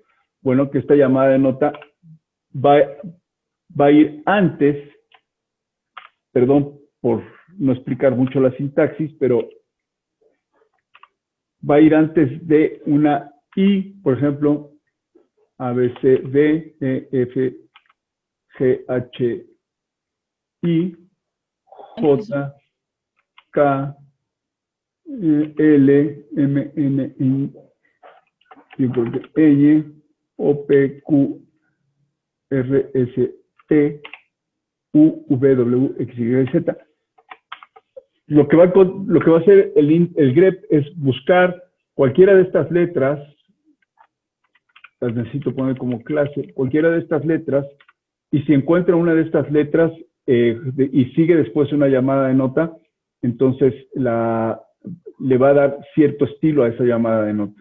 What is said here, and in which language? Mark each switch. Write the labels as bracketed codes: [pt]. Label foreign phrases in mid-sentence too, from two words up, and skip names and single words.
[es] Bueno, que esta llamada de nota va a ir antes, perdón por no explicar mucho la sintaxis, pero va a ir antes de una I, por ejemplo, A, B, C, D, E, F, G, H, I, J, K, L, M, N, I, O, P, Q, R, S, T, U, V, W, X, Y, Z. Lo que va a hacer el grep es buscar cualquiera de estas letras, las necesito poner como clase, cualquiera de estas letras, y si encuentra una de estas letras y sigue después una llamada de nota, entonces le va a dar cierto estilo a esa llamada de nota.